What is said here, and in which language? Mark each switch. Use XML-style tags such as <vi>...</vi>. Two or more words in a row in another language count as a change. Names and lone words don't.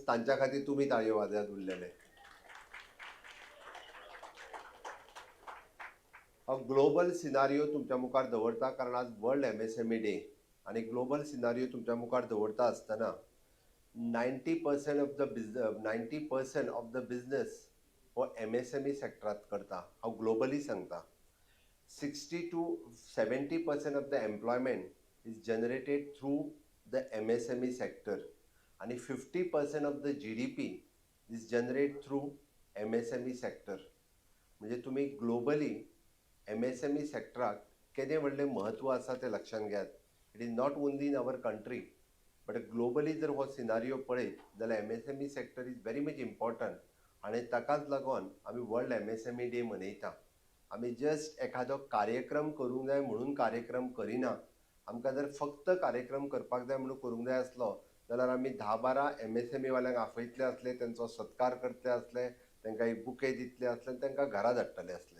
<kok>तांच्या खातीर तुमी ताळयो वाजयात उरलेले. हांव</kok> <en>global scenario</en> <kok>तुमच्या मुखार दवरता, कारण आज</kok> <en>World MSME Day,</en> <kok>आणि</kok> <en>global scenario</en> <kok>तुमच्या मुखार दवरता आसतना</kok> <en>90% of the business</en> <kok>हो MSME सेक्टरात करता. हांव ग्लोबली सांगता.</kok> <en>60 to 70% of the employment is generated through the MSME sector, आणि 50% of the GDP is generated through MSME sector.</en> <kok>म्हणजे तुम्ही ग्लोबली MSME सेक्टराक केदें व्हडलें म्हत्व आसा तें लक्षांत घेयात.</kok> <en>It is not only in our country, but globally</en> <kok>जर हो सिनारियो पळयत जाल्यार</kok> <en>MSME sector is very much important.</en> <kok>आनी ताकाच लागून आमी</kok> <en>World MSME Day</en> <kok>मनयता. आमी जस्ट एखादो कार्यक्रम करूंक जाय म्हणून कार्यक्रम करिना. आमकां जर फक्त कार्यक्रम करपाक जाय म्हणून करूंक जाय आसलो जाल्यार आमी 10-12 MSME वाल्यांक आपयतले आसले, तेंचो सत्कार करतले आसले, तांकां एक बुके दितले आसले आनी तांकां घरा धाडटले आसले.</kok>